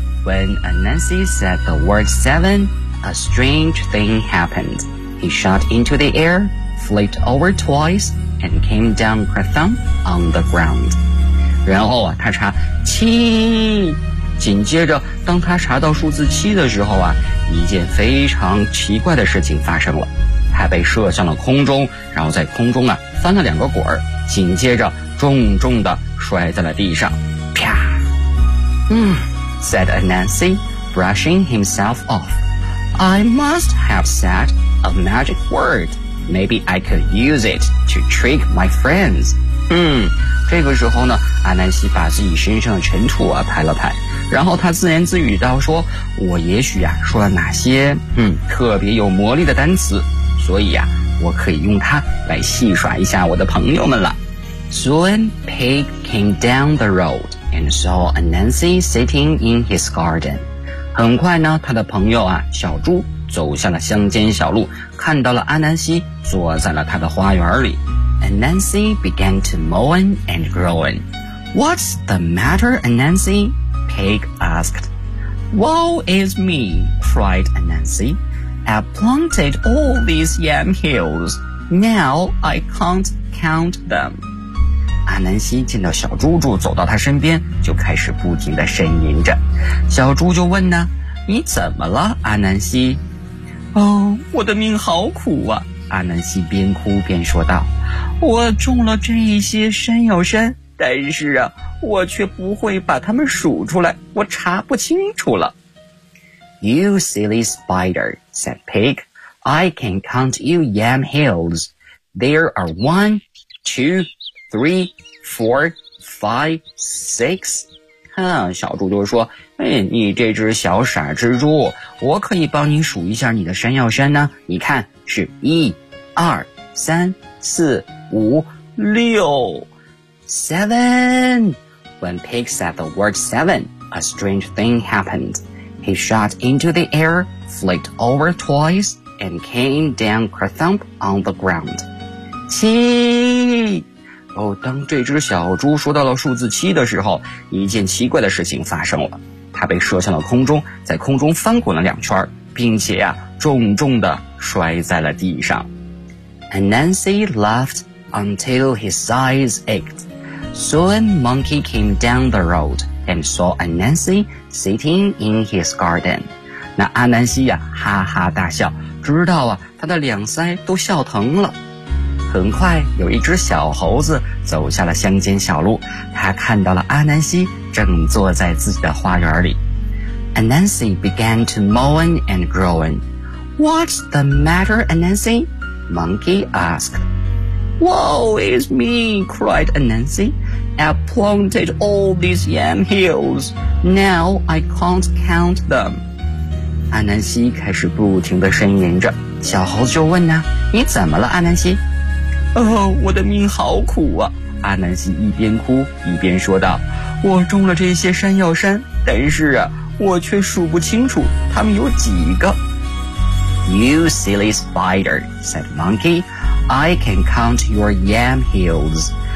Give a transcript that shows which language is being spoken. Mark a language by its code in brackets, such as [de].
[en] When Anansi said the word 7, a strange thing happened. He shot into the air, flipped over twice, and came down crathump on the ground. [zh] 然后啊，他查七，紧接着当他查到数字七的时候啊，一件非常奇怪的事情发生了。他被射向了空中，然后在空中啊翻了两个滚儿，紧接着重重地摔在了地上，啪。 [en] Said Anansi, brushing himself off. I must have said a magic word. Maybe I could use it to trick my friends. [zh] 这个时候呢，阿南西把自己身上的尘土啊拍了拍，然后他自言自语道说，我也许啊说了哪些特别有魔力的单词，所以啊我可以用它来戏耍一下我的朋友们了。 [en] Soon, Pig came down the road and saw Anansi sitting in his garden. [zh] 很快呢，他的朋友啊，小猪走下了乡间小路，看到了阿南西坐在了他的花园里。 [en] Anansi began to moan and groan. What's the matter, Anansi? Pig asked. Woe is me, cried Anansi. I've planted all these yam hills. Now I can't count them. [zh] 阿南西见到小猪猪走到他身边，就开始不停地呻吟着。小猪就问呢，你怎么了，阿南西？哦，我的命好苦啊，阿南西边哭边说道，我种了这一些山药山，但是啊，我却不会把它们数出来，我查不清楚了。 [en] You silly spider, said Pig, I can count you yam hills. There are 1, 2, 3, 4, 5, 6. [zh] 哼，小猪就说，哎，你这只小傻蜘蛛，我可以帮你数一下你的山药山呢，你看是1, 2, 3, 4, 5, 6. [en] 7. When Pig said the word 7, a strange thing happened. He shot into the air, flicked over twice, and came down kerthump on the ground. 7. [zh] 哦，当这只小猪说到了数字七的时候，一件奇怪的事情发生了。它被射向了空中，在空中翻滚了两圈，并且啊，重重地摔在了地上。 [en] Anansi laughed until his eyes ached. Soon Monkey came down the road and saw Anansi sitting in his garden. [zh] 那阿南西呀，哈哈大笑，直到啊，他的两腮都笑疼了。很快有一只小猴子走下了乡间小路，他看到了阿南西正坐在自己的花园里。 [en] Anansi began to moan and groan. What's the matter, Anansi? Monkey asked. Woe is me, cried Anansi. I've planted all these yam hills. Now I can't count them. [zh] 阿南西开始不停地呻吟着。小猴子就问呢，你怎么了，阿南西？哦，我的命好苦啊，阿南西一边哭一边说道，我种了这些山药山，但是啊，我却数不清楚它们有几个。 [en] You silly spider, said Monkey, I can count your yam hills.